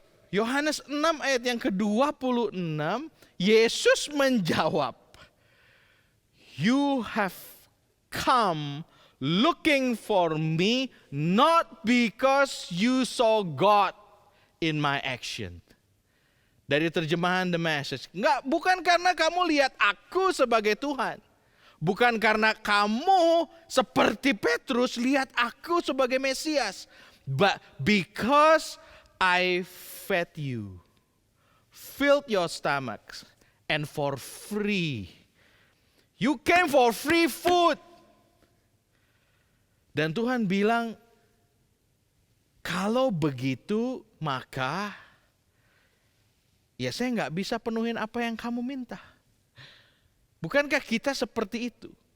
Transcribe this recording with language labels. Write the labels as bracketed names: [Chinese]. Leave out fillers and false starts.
[Indonesian] Yohanes 6 ayat yang ke-26, Yesus menjawab, [English] "You have come looking for me not because you saw God in my action." [Indonesian] Dari terjemahan The Message. Bukan karena kamu lihat aku sebagai Tuhan. Bukan karena kamu seperti Petrus lihat aku sebagai Mesias. [English] But because I fed you, filled your stomachs, and for free. You came for free food. [Indonesian] Dan Tuhan bilang, kalau begitu maka saya nggak bisa penuhin apa yang kamu minta. Bukankah kita seperti itu?